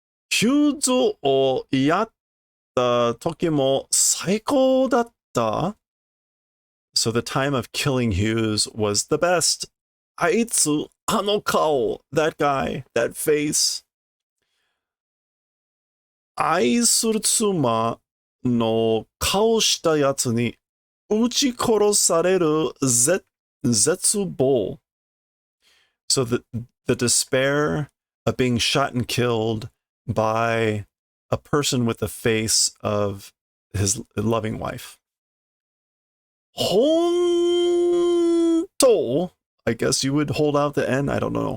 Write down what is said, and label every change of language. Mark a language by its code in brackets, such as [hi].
[ja] ヒューズをやった時も最高だった。 [en] So the time of killing Hughes was the best. [ja] あいつ、あの顔, [en] that guy, that face. [ja] 愛する妻の顔したやつに撃ち殺される絶望. [en] So the despair of being shot and killed by a person with the face of his loving wife. 本当, I guess you would hold out the N. I don't know.